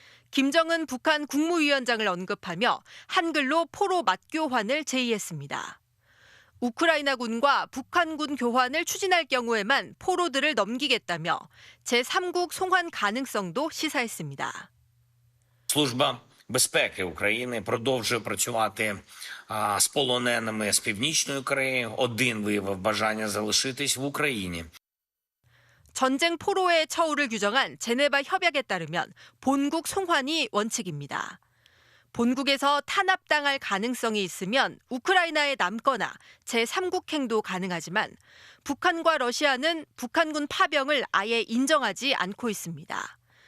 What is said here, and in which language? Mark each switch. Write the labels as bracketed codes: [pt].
[ko] 김정은 북한 국무위원장을 언급하며 한글로 포로 맞교환을 제의했습니다. 우크라이나군과 북한군 교환을 추진할 경우에만 포로들을 넘기겠다며 제3국 송환 가능성도 시사했습니다. [uk] Служба безпеки України продовжує працювати з полоненими з Північної Кореї. Один виявив бажання залишитись в Україні. [ko] 전쟁 포로의 처우를 규정한 제네바 협약에 따르면 본국 송환이 원칙입니다. 본국에서 탄압당할 가능성이 있으면 우크라이나에 남거나 제3국행도 가능하지만 북한과 러시아는 북한군 파병을 아예 인정하지 않고 있습니다.